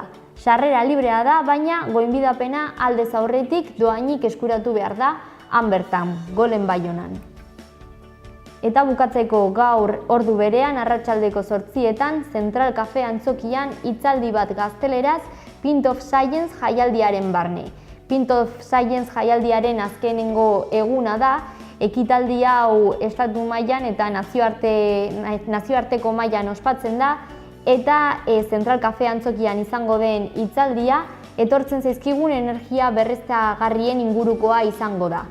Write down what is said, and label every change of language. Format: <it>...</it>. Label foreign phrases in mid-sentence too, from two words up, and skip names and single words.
<eu>Sarrera librea da, baina goinbidapena aldez aurretik dohainik eskuratu behar da, han bertan, Golen Baionan. Eta bukatzeko gaur ordu berean arratsaldeko 8etan Central Cafe antzokian hitzaldi bat gazteleraz Pint of Science jaialdiaren barne. Pint of Science jaialdiaren azkenengo eguna da, ekitaldi hau estatu mailan eta nazioarteko mailan ospatzen da, eta Central Cafe antzokian izango den hitzaldia etortzen zaizkigun energia berriztagarrien ingurukoa izango da.</eu>